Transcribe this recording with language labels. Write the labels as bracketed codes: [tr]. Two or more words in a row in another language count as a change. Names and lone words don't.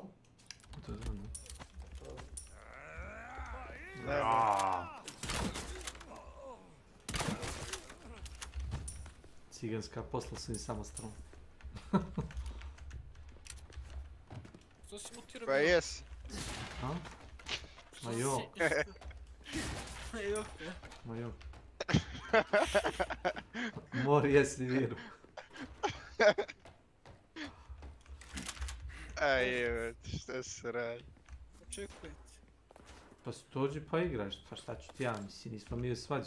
[sr] Puta 2, ne? Ciganska posla su im samostalno. Što si mutirao? Pa jes. A? Ma jo. Ma jo. Ma jo. Mori jesi viru. Aj, šta se radi? Očekujete. Pa dođi pa igraš, pa šta ću ti ja, mislim, nismo mi svađi.